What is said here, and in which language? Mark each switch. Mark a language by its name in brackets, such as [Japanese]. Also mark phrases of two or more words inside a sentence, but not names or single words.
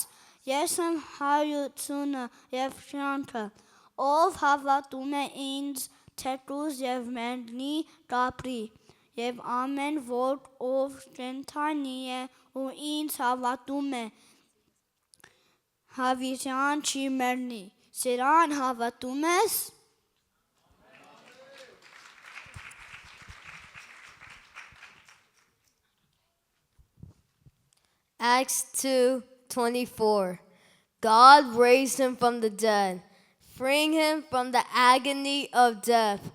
[Armenian] Ես եմ հայությունը և շանքը, ով հավատում է ինձ, թեկուզ և մեռնի կապրի, և ամեն որ ով կենդանի է ու ինձ հավատում է, հավիտյան չի մեռնի։ Սրան հավատում ես։ [English] Acts 2:24. God raised him from the dead, freeing him from the agony of death.